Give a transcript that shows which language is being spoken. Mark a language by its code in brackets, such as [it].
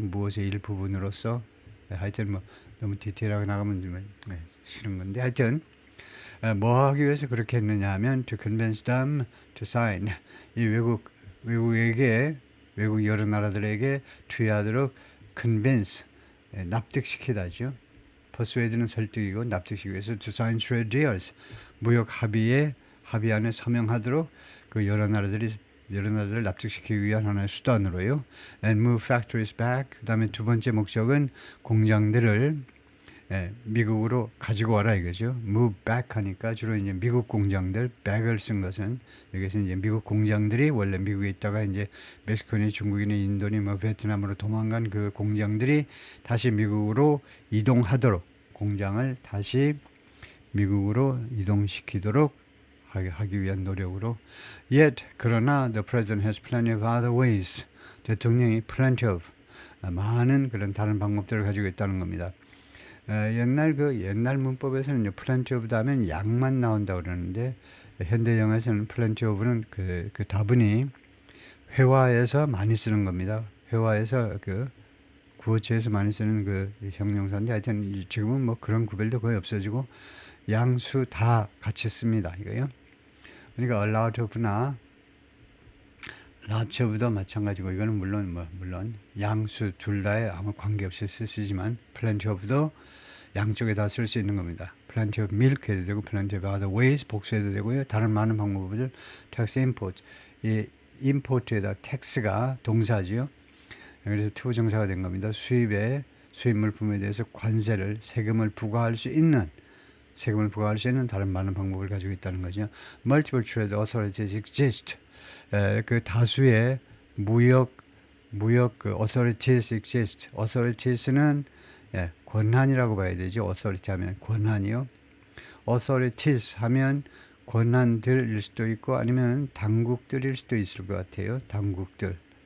[ko] 무엇의 일부분으로서 하여튼 뭐 너무 디테일하게 나가면 좀 싫은 건데 하여튼 뭐 하기 위해서 그렇게 했느냐 하면 [en] to convince them to sign. [ko] 이 외국에게 외국 여러 나라들에게 투여하도록 convince 납득시키다죠. persuade는 설득이고 납득시키기 위해서 [en] to sign trade deals [ko] 무역 합의안에 서명하도록 그 여러 나라들을 납득시키기 위한 하나의 수단으로요. [en] And move factories back. [ko] 그다음에 두 번째 목적은 공장들을 미국으로 가지고 와라 이거죠. move back 하니까 주로 이제 미국 공장들 back을 쓴 것은 여기서 이제 미국 공장들이 원래 미국에 있다가 이제 멕시코니, 중국이니, 인도니, 뭐 베트남으로 도망간 그 공장들이 다시 미국으로 이동하도록 공장을 다시 미국으로 이동시키도록 하기 위한 노력으로. [en] Yet [ko] 그러나 [en] the president has plenty of other ways. [ko] 대통령이 [en] plenty of [ko] 많은 그런 다른 방법들을 가지고 있다는 겁니다. 옛날 문법에서는 [en] plenty of [ko] 다음엔 양만 나온다고 그러는데 현대 영어에서는 plenty of는 그 다분히 회화에서 많이 쓰는 겁니다. 회화에서 그 구어체에서 많이 쓰는 그 형용사인데 하여튼 지금은 뭐 그런 구별도 거의 없어지고 양수 다 같이 씁니다. 이거요. 그러니까 allowed of나 lots of도 마찬가지고 이거는 물론 양수 둘 다에 아무 관계없이 쓰시지만 [en] plenty of [ko] 도 양쪽에 다 쓸 수 있는 겁니다. [en] plenty of milk [ko] 해도 되고 [en] plenty of other ways [ko] 복수해도 되고요. 다른 많은 방법을 [en] tax import [ko] 이 import에다 tax가 동사지요. 그래서 to 정사가 된 겁니다. 수입 물품에 대해서 세금을 부과할 수 있는 다른 많은 방법을 가지고 있다는 거죠. [en] Multiple trade authorities exist. [ko] 그 다수의 무역 그 authorities exist. authorities는 권한이라고 봐야 되죠. authority 하면 권한이요. authorities 하면 권한들일 수도 있고 아니면 당국들일 수도 있을 것 같아요. 당국들.